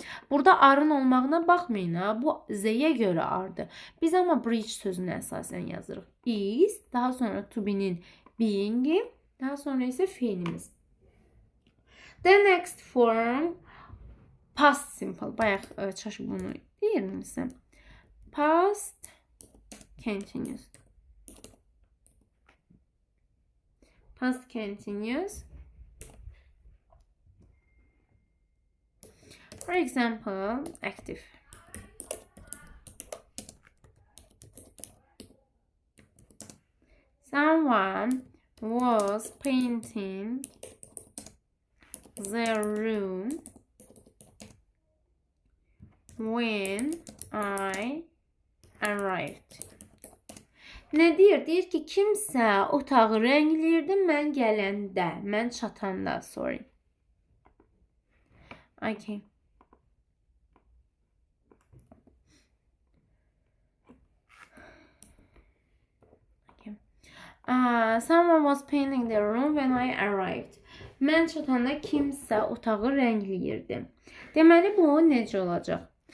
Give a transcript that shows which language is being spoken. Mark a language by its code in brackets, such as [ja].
[az] Burada arın olmağına baxmayın ha. Bu z-yə görə ardır. Biz amma bridge sözünü əsasən yazırıq. Is, daha sonra to be'nin being'i, daha sonra isə feilimiz. [en] The next form past simple. [az] Bayaq çaşıb bunu deyirmişəm. [en] Past continuous. Past continuous. For example, active. Someone was painting their room when I arrived. [az] Ne deyir? Deyir ki, kimsə otağı rəngləyirdi mən gələndə, mən çatanda, sorry. [en] Okay. Someone was painting their room when I arrived. [az] Mən çatanda kimsə otağı rəngləyirdi. Deməli, bu necə olacaq?